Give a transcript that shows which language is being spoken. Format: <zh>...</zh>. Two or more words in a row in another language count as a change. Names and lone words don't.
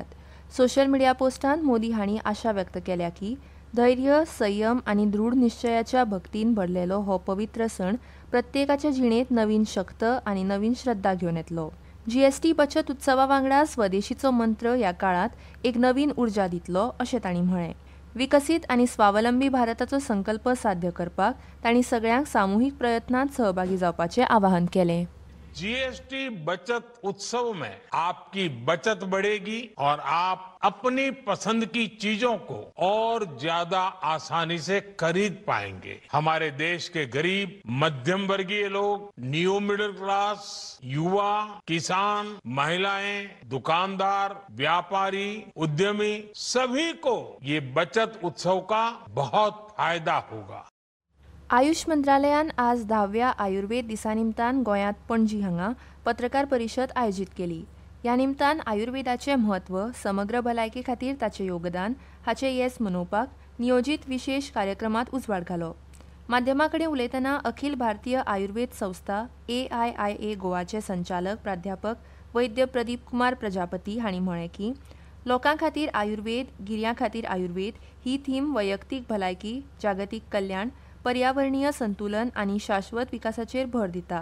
<kok>सोशल मिडिया पोस्टांत मोदी हांणी आशा व्यक्त केल्या की धैर्य, संयम आनी दृढ निश्चयाच्या भक्तीन भरलेलो हो पवित्र सण प्रत्येकाच्या जिणेंत नवीन शक्त आनी नवीन श्रद्धा घेवन येतलो. जीएसटी बचत उत्सवा वांगडा स्वदेशीचो मंत्र ह्या काळात एक नवीन उर्जा दितलो अशें तांणी म्हळें. विकसीत आनी स्वावलंबी भारताचो संकल्प साध्य करपाक तांणी सगळ्यांक सामुहीक प्रयत्नांत सहभागी जावपाचें आवाहन केलें.</kok> <hi>जीएसटी बचत उत्सव में आपकी बचत बढ़ेगी और आप अपनी पसंद की चीजों को और ज्यादा आसानी से खरीद पाएंगे. हमारे देश के गरीब, मध्यम वर्गीय लोग,</hi> <en>new middle class,</en> <hi>युवा, किसान, महिलाएं, दुकानदार, व्यापारी, उद्यमी सभी को ये बचत उत्सव का बहुत फायदा होगा.</hi> <kok>आयुष मंत्रालयान आज 10व्या आयुर्वेद दिसा निमतान गोंयांत पणजी हांगा पत्रकार परिशद आयोजीत केली. ह्या निमतान आयुर्वेदाचें म्हत्व, समग्र भलायके खातीर ताचें योगदान हाचें येस मनोवपाक नियोजीत विशेष कार्यक्रमांत उजवाड घालो. माध्यमां कडेन उलयतना अखिल भारतीय आयुर्वेद संस्था AIIA गोवाचे संचालक प्राध्यापक वैद्य प्रदीप कुमार प्रजापती हांणी म्हळें की लोकां खातीर आयुर्वेद, गिऱ्यां खातीर आयुर्वेद ही थीम वैयक्तीक भलायकी, जागतीक कल्याण, पर्यावरणीय संतुलन आनी शाश्वत विकासाचेर भर दिता.</kok>